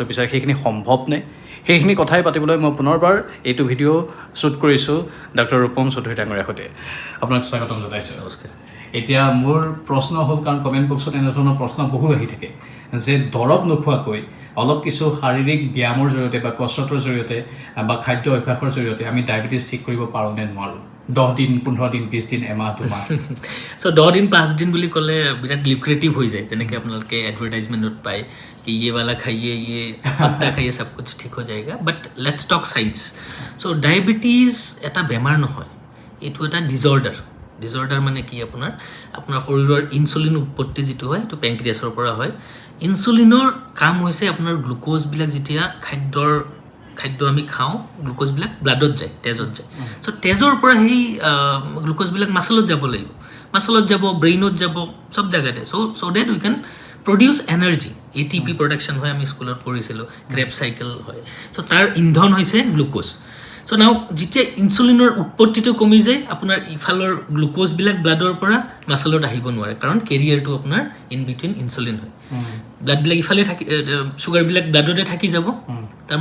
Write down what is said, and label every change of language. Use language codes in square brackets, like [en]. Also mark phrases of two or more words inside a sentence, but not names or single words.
[as] বিচাৰে সেইখিনি সম্ভৱ নে সেইখিনি কথাই পাতিবলৈ মই পুনৰবাৰ এইটো ভিডিঅ' শ্বুট কৰিছোঁ ডক্টৰ ৰূপম চৌধুৰী ডাঙৰীয়াৰ সৈতে আপোনাক স্বাগতম জনাইছোঁ নমস্কাৰ এতিয়া মোৰ প্ৰশ্ন হ'ল কাৰণ কমেণ্ট বক্সত এনেধৰণৰ প্ৰশ্ন বহু আহি থাকে যে দৰৱ নোখোৱাকৈ অলপ কিছু শাৰীৰিক ব্যায়ামৰ জৰিয়তে বা কসৰতৰ জৰিয়তে বা খাদ্য অভ্যাসৰ জৰিয়তে আমি ডায়াবেটিছ ঠিক কৰিব পাৰোঁ নে নোৱাৰোঁ 10 দিন 15 দিন 20 দিন এমাহ দুমাহ সো 10 দিন 5 দিন বুলি ক'লে বিৰাট লিউক্ৰেটিভ হৈ যায় যেনেকৈ আপোনালোকে এডভাৰটাইজমেণ্টত পায় [hi] कि ये वाला खाइए ये पत्ता खाइए सब कुछ ठीक हो जाएगा [en] but let's talk science so diabetes [as] এটা বেমাৰ নহয় এইটো এটা ডিসঅৰ্ডাৰ মানে কি আপোনাৰ শৰীৰৰ ইনসুলিন উৎপত্তি যেটো হয় এটো পেনক্ৰিয়াছৰ পৰা হয় ইনসুলিনৰ কাম হৈছে আপোনাৰ গ্লুকোজ বিলাক যেতিয়া খাদ্য আমি খাওঁ গ্লুকোজ বিলাক ব্লাডত যায় তেজত যায় সো তেজৰ পৰা সেই গ্লুকোজ বিলাক মাসলত যাব লাগিব মাসলত যাব ব্ৰেইনত যাব সব জায়গাতে [en] so that we can produce energy ATP production [as] হয় আমি স্কুলত পঢ়িছিলো [en] Kreb cycle [as] হয় সো তাৰ ইন্ধন হৈছে গ্লুকোজ [en] so now [as] যেতিয়া ইনসুলিনৰ উৎপত্তিটো কমি যায় আপোনাৰ ইফালৰ গ্লুকোজ বিলাক ব্লাডৰ পৰা মাসলত আহিব নোৱাৰে কাৰণ কেৰিয়াৰটো আপোনাৰ [en] in between [as] ইনসুলিন হয় ব্লাড বিলাক ইফালে থাকি সুগাৰ বিলাক ব্লাডতে থাকি যাব তাৰ